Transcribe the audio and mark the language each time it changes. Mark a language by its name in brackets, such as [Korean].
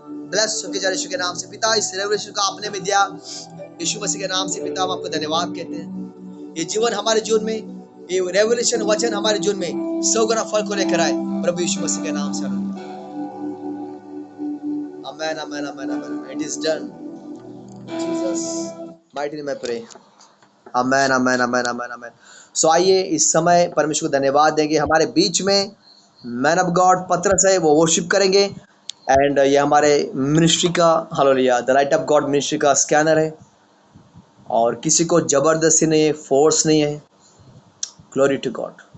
[Hindi] Bless होके जा यीशु के नाम से। पिता इस रेवलेशन का आपने में दिया यीशु मसीह के नाम से। पिता हम आपको धन्यवाद कहते हैं। ये जीवन हमारे जीवन में, ये रेवलेशन वचन हमारे जीवन में 100 गुना फल को लेकर आए प्रभु यीशु मसीह के नाम से। [English] Amen, amen, amen, amen. It is done. Jesus mighty name I pray. Amen, amen, amen, amen, amen. [Hindi] So आइए इस समय परमेश्वर को धन्यवाद देंगे। हमारे बीच में मैन ऑफ गॉड पतरस है, वो वर्शिप करेंगे। एंड ये हमारे मिनिस्ट्री का hallelujah the light of God ministry का स्कैनर है और किसी को जबरदस्ती नहीं है, फोर्स नहीं है। Glory to God.